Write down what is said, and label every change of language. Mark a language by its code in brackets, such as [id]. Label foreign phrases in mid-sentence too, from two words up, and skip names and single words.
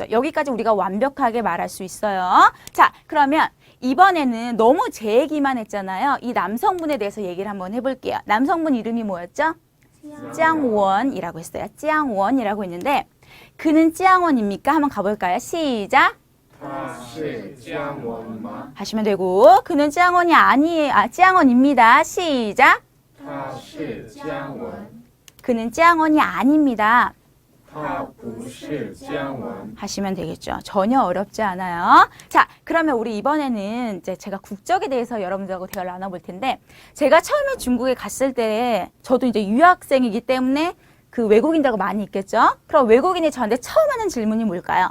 [ko] 여기까지 우리가 완벽하게 말할 수 있어요. 자, 그러면 이번에는 너무 제 얘기만 했잖아요. 이 남성분에 대해서 얘기를 한번 해볼게요. 남성분 이름이 뭐였죠? 짱원이라고 했어요. 짱원이라고 했는데 그는 짱원입니까? 한번 가볼까요? 시작. [zh] 他是姜文吗? [ko] 하시면 되고 그는 짱원이 아니에요. 짱원입니다. 시작. [zh] 他是姜文. [ko] 그는 짱원이 아닙니다. [zh] 他不是姜文. [ko] 하시면 되겠죠. 전혀 어렵지 않아요. 자, 그러면 우리 이번에는 이제 제가 국적에 대해서 여러분들하고 대화를 나눠볼 텐데 제가 처음에 중국에 갔을 때 저도 이제 유학생이기 때문에 그 외국인들하고 많이 있겠죠. 그럼 외국인이 저한테 처음 하는 질문이 뭘까요?